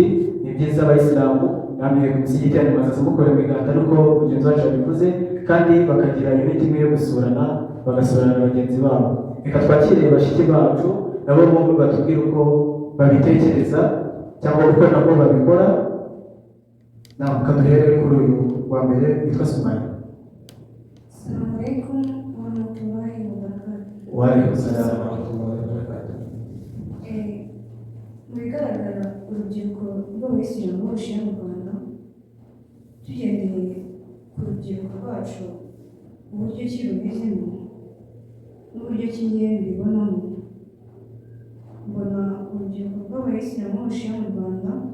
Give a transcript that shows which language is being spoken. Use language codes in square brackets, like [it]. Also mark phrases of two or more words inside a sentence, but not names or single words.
[rw] Ni byiza abayisilamu namwe ku musigiti bazaza mukora imiganda nuko mugenzi wacu yabivuze, kandi bakagira unity imwe yo gusurana, bagasurana bagenzi babo. Reka twakire bashiki bacu nabo bombi batubwira uko babitekereza cyangwa uko nabo babikora. Naam, kaduhere kuri uyu wa mbere witwa Sumaya. [ar] السلام عليكم ورحمة الله وبركاته. وعليكم السلام ورحمة الله وبركاته. [rw] Mu bigaragara urubyiruko rw'abayisilamu b'abashia mu Rwanda, tugendeye ku rubyiruko rwacu uburyo ki rumezemo n'uburyo ki ngewe mbibonamo, mbona urubyiruko rw'abayisilamu b'abashia mu Rwanda